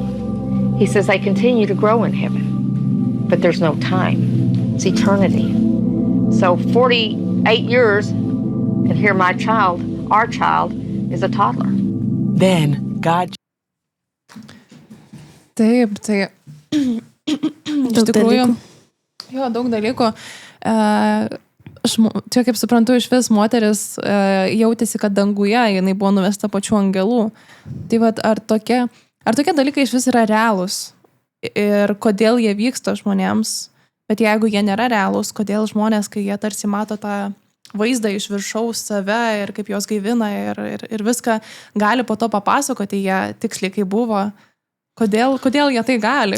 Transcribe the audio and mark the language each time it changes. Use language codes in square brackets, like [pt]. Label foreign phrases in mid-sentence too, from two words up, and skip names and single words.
[en] He says, they continue to grow in heaven, but there's no time. It's eternity. So 48 years, and here our child, is a toddler. Then God... [lt] Taip, tai iš tikrųjų, daug dalykų. Čia, kaip suprantu, iš vis moteris jautėsi, kad danguje jinai buvo nuvesta pačių angelų. Tai vat, ar tokie dalykai iš vis yra realūs ir kodėl jie vyksta žmonėms, bet jeigu jie nėra realūs, kodėl žmonės, kai jie tarsi mato tą vaizdą iš viršaus save ir kaip jos gaivina ir viską gali po to papasakoti jie tiksliai, kaip buvo, kodėl jie tai gali?